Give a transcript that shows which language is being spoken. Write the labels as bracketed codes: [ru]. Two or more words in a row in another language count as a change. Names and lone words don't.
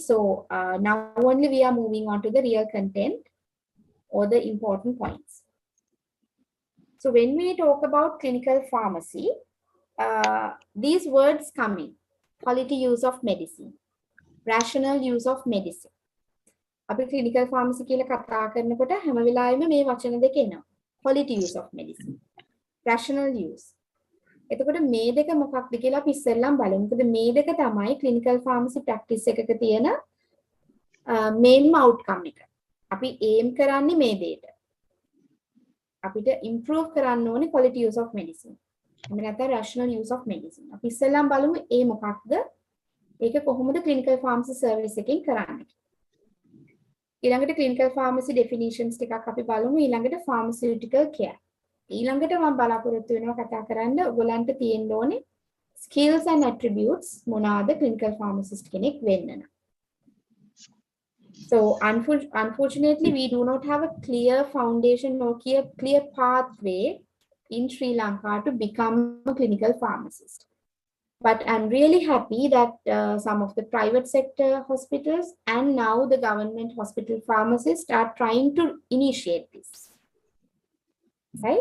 [en] So now only we are moving on to the real content or the important points. So when we talk about clinical pharmacy, these words come in: quality use of medicine, rational use of medicine. [si] අපි [en] clinical pharmacy [si] කියලා කතා කරනකොට හැම වෙලාවෙම මේ වචන දෙක එනවා. [en] Quality use of medicine, rational use. [si] එතකොට මේ දෙක මොකක්ද කියලා අපි ඉස්සෙල්ලම බලමු. මොකද මේ දෙක තමයි [en] clinical pharmacy practice [si] එකක තියෙන [en] main outcome [si] එක. අපි aim කරන්නේ මේ දෙයට. අපිට improve කරන්න ඕනේ [en] quality use of medicine. [si] එහෙම නැත්නම් [en] rational use of medicine. [si] අපි ඉස්සෙල්ලම බලමු ඒ මොකක්ද? ඒක කොහොමද [en] clinical pharmacy service [si] එකෙන් කරන්නේ? ඊළඟට [en] clinical pharmacy definitions [si] ටිකක් අපි බලමු. ඊළඟට [en] pharmaceutical care. [si] ඊළඟට මම බලාපොරොත්තු වෙනවා කතා කරන්න ඔයගලන්ට තියෙන්න ඕනේ [en] skills and attributes [si] මොනවාද [en] clinical pharmacist [si] කෙනෙක් වෙන්න නම්. [en] So unfortunately we do not have a clear foundation or clear pathway in Sri Lanka to become a clinical pharmacist. But I'm really happy that some of the private sector hospitals and now the government hospital pharmacists are trying to initiate this, right?